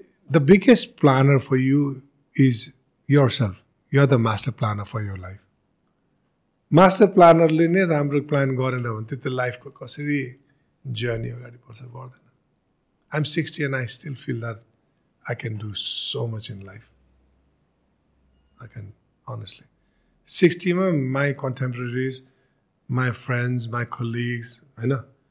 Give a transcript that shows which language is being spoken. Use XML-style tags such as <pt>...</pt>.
<en>The biggest planner for you is yourself. You are the master planner for your life.</en> <ne>Master planner ले नै राम्रो plan गरेन भने त्यो लाइफको कसरी जर्नी अगाडि बढ्छ बढ्दैन.</ne> <en>I'm 60 and I still feel that I can do so much in life. I can, honestly. 60 मा my contemporaries, my friends, my colleagues, I know.</en>